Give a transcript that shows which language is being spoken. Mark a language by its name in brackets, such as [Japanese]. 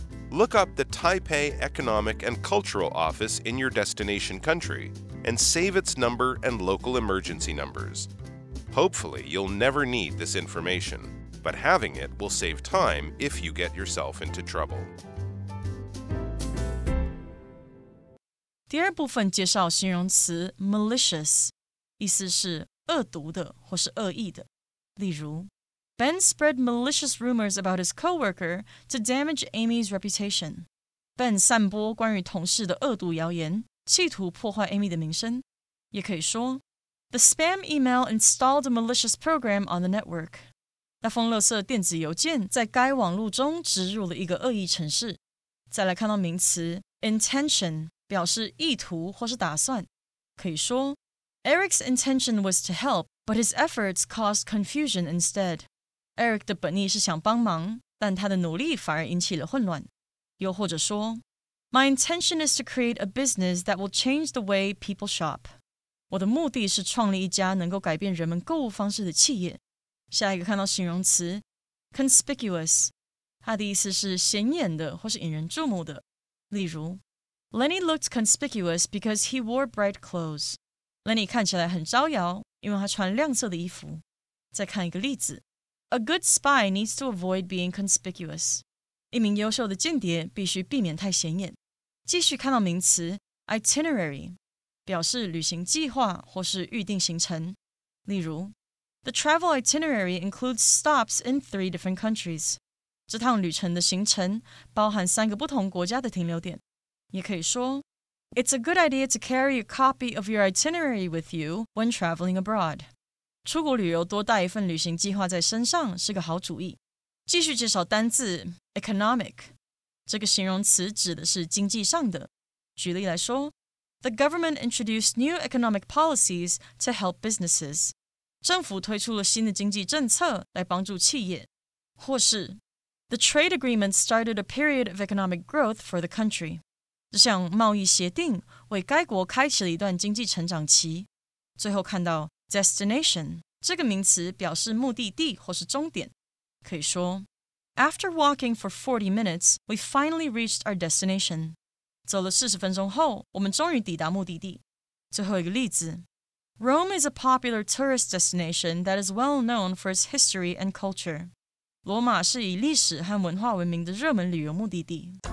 [English] Look up the Taipei Economic and Cultural Office in your destination country and save its number and local emergency numbers. Hopefully, you'll never need this information, but having it will save time if you get yourself into trouble. [Chinese] 第二部分介绍形容词 malicious， 意思是恶毒的或是恶意的。例如 [English] Ben spread malicious rumors about his coworker to damage Amy's reputation. [Chinese] Ben 散播关于同事的恶毒谣言，企图破坏 Amy 的名声。也可以说 [English] The spam email installed a malicious program on the network. [Chinese] 那封垃圾电子邮件在该网路中植入了一个恶意程式。再来看到名词 intention， 表示意图或是打算。可以说 [English] Eric's intention was to help, but his efforts caused confusion instead. [Chinese] Eric 的本意是想帮忙，但他的努力反而引起了混乱。又或者说 [English] My intention is to create a business that will change the way people shop. [Chinese] 我的目的是创立一家能够改变人们购物方式的企业。下一个看到形容词 conspicuous， 它的意思是显眼的或是引人注目的。例如 [English] Lenny looked conspicuous because he wore bright clothes. [Chinese] Lenny 看起来很招摇，因为他穿亮色的衣服。再看一个例子 [English] A good spy needs to avoid being conspicuous. [Chinese] 一名优秀的间谍必须避免太显眼。继续看到名词 itinerary， 表示旅行计划或是预定行程。例如 [English] The travel itinerary includes stops in 3 different countries. [Chinese] 这趟旅程的行程包含3个不同国家的停留点。也可以说 [English] It's a good idea to carry a copy of your itinerary with you when traveling abroad. [Chinese] 出国旅游多带一份旅行计划在身上是个好主意。继续介绍单字 economic， 这个形容词指的是经济上的。举例来说 [English] The government introduced new economic policies to help businesses. [Chinese] 政府推出了新的经济政策来帮助企业。或是 [English] The trade agreement started a period of economic growth for the country. [Chinese] 这项贸易协定为该国开启了一段经济成长期。最后看到Destination 这个名词表示目的地或是终点，可以说 [English] After walking for 40 minutes, we finally reached our destination. [Chinese] 走了40分钟后，我们终于抵达目的地。最后一个例子 [English] Rome is a popular tourist destination that is well known for its history and culture. [Chinese] 罗马是以历史和文化闻名的热门旅游目的地。